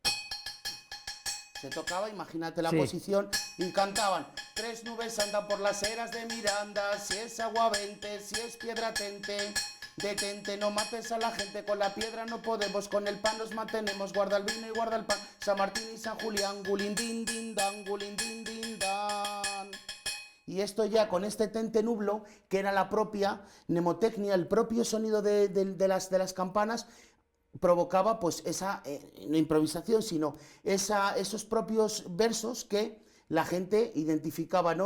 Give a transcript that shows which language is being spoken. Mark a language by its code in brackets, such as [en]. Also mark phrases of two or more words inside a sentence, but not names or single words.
[es] Se tocaba, imagínate la Sí. posición, y cantaban: tres nubes andan por las eras de Miranda, si es agua 20, si es piedra tente, detente, no mates a la gente, con la piedra no podemos, con el pan nos mantenemos, guarda el vino y guarda el pan, San Martín y San Julián, gulín din din dan, gulín din din dan. Y esto ya con este tentenublo, que era la propia mnemotecnia, el propio sonido de las campanas, provocaba pues esa, no improvisación, sino esos propios versos que la gente identificaba, ¿no?